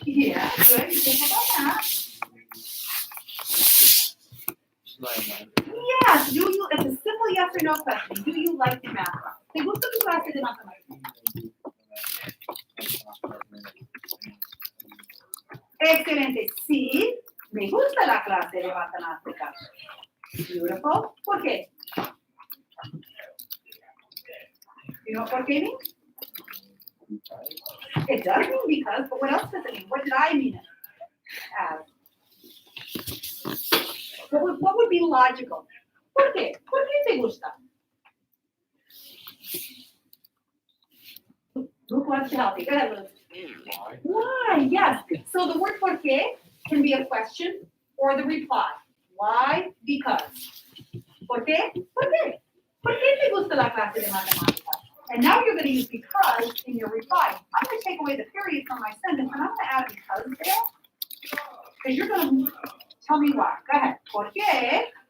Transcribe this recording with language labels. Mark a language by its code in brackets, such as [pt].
[en] Yeah, good, you think about that. Yes, do you, it's a simple yes or no question. Do you like the math class? [es] ¿Te gusta tu clase de matemáticas? Excelente. Sí, me gusta la clase de matemáticas. Beautiful. ¿Por qué? [en] You know [es] por qué [en] means? It does mean because, but what else does it mean? What did I mean it as? What would be logical? [es] ¿Por qué? ¿Por qué te gusta? [en] Who wants to help you? Go ahead, Liz. Why? Yes. So the word [es] por qué [en] can be a question or the reply. Why? Because. [es] ¿Por qué? ¿Por qué? ¿Por qué te gusta la clase de matemáticas? [en] And now you're going to use because in your reply. I'm going to take away the period from my sentence and I'm going to add because there. Because you're going to tell me why. Go ahead. [es] ¿Por qué?